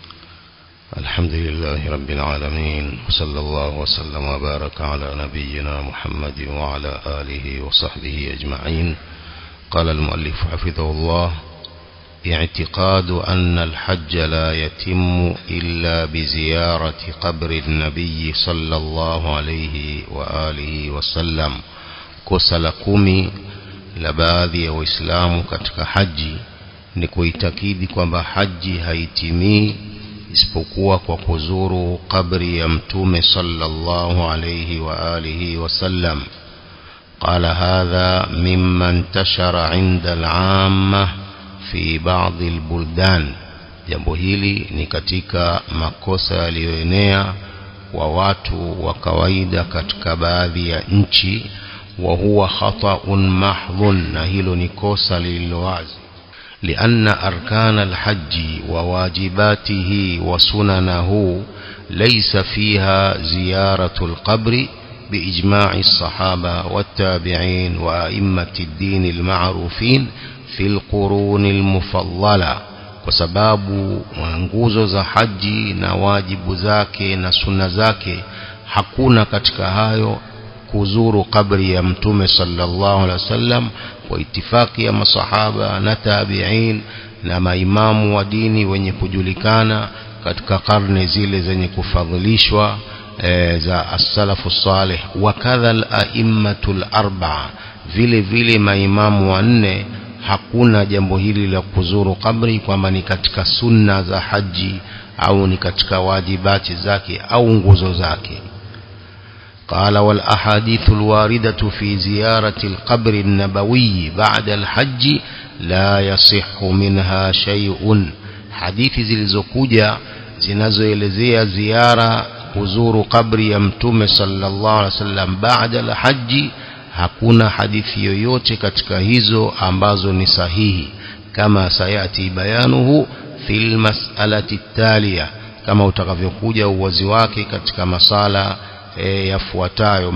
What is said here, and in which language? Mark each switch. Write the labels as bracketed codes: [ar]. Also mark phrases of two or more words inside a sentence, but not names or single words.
[ar] الحمد لله رب العالمين، وصلى الله وسلم وبارك على نبينا محمد وعلى آله وصحبه أجمعين. قال المؤلف حفظه الله: اعتقاد أن الحج لا يتم إلا بزيارة قبر النبي صلى الله عليه وآله وسلم. [sw] kosa la 10 la baadhi ya Waislamu katika haji ni kuitakidi kwamba haji haitimii isipokuwa kwa kuzuru kabri ya Mtume [ar] صلى الله عليه وآله وسلم. قال هذا مما انتشر عند العامة في بعض البلدان. [sw] Jambo hili ni katika makosa yaliyoenea wa watu wa kawaida katika baadhi ya nchi, [ar] وهو خطأ محض, [sw] na hilo ni kosa lililowazi. [ar] لأن أركان الحج وواجباته وسننه ليس فيها زيارة القبر بإجماع الصحابة والتابعين وأئمة الدين المعروفين في القرون المفضلة. [sw] وسباب nguzo za haji na wajibu zake na sunna zake, hakuna katika hayo kuzuru kabri ya Mtume [ar] صلى الله عليه وسلم [sw] kwa itifaki ya masahaba na tabi'in na maimamu wa dini wenye kujulikana katika karne zile zenye kufadhilishwa za [ar] السلف الصالح. وكذا الأئمة الأربعة, [sw] vile vile maimamu wanne, hakuna jambo hili la kuzuru kabri kwamba ni katika sunna za haji au ni katika wajibati zake au nguzo zake. [ar] قال: والأحاديث الواردة في زيارة القبر النبوي بعد الحج لا يصح منها شيء. [sw] حديث zilizokuja zinazoelezea ziara kuzuru kabri ya Mtume [ar] صلى الله عليه وسلم [sw] baada al-hajj, hakuna hadithi yoyote katika hizo ambazo ni sahihi, [ar] كما سيأتي بيانه في المسألة التالية, [sw] kama utakavyokuja uwazi wake katika masala yafuatayo.